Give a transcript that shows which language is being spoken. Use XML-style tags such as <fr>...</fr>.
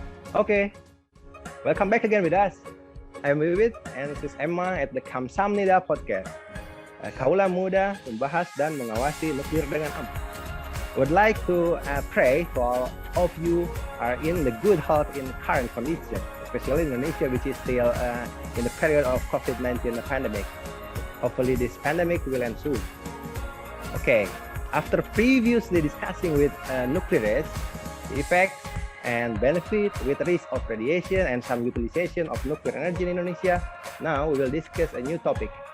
<en>Okay, welcome back again with us. I'm Wiwit and this is Emma at the Kamsamnida Podcast.</en> <id>Kaula muda membahas dan mengawasi nuklir dengan aman.</id> <en>Would like to pray for all of you are in the good health in current condition, especially in Indonesia, which is still in the period of COVID-19 pandemic. Hopefully this pandemic will end soon. Okay, after previously discussing with nuclear risk, the effects and benefit with risk of radiation and some utilization of nuclear energy in Indonesia, now we will discuss a new topic.</en>